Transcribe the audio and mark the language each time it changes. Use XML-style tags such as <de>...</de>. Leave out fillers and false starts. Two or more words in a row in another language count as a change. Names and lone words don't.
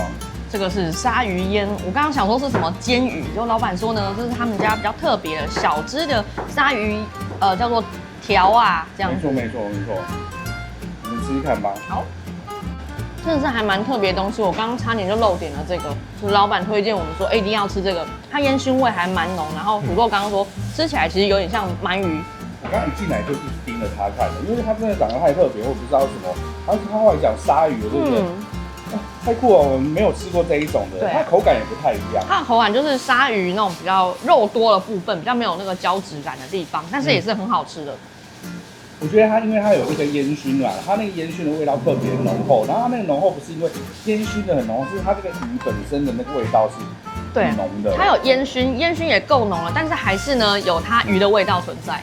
<zh>這個是鯊魚煙，我剛剛想說是什麼煎魚，就老闆說呢，這是他們家比較特別的小隻的鯊魚，叫做條啊，這樣子。沒錯，你們試試看吧。好，真的是還蠻特別的東西，我剛剛差點就漏點了這個，就是老闆推薦我們說，一定要吃這個，它煙燻味還蠻濃，然後土豆剛剛說吃起來其實有點像鰻魚。我剛剛一進來就一直盯着它看的，因為它真的長得太特別，我不知道什麼。他後來講鯊魚，對不對？太酷了，我們沒有吃過這一種的，它口感也不太一樣。它的口感就是鯊魚那種比較肉多的部分，比較沒有那個膠質感的地方，但是也是很好吃的。我覺得它因為它有這個煙燻嘛，它那個煙燻的味道特別濃厚，然後它那個濃厚不是因為煙燻的很濃，是它這個魚本身的那個味道是很濃的。它有煙燻，煙燻也夠濃了，但是還是呢有它魚的味道存在。</zh>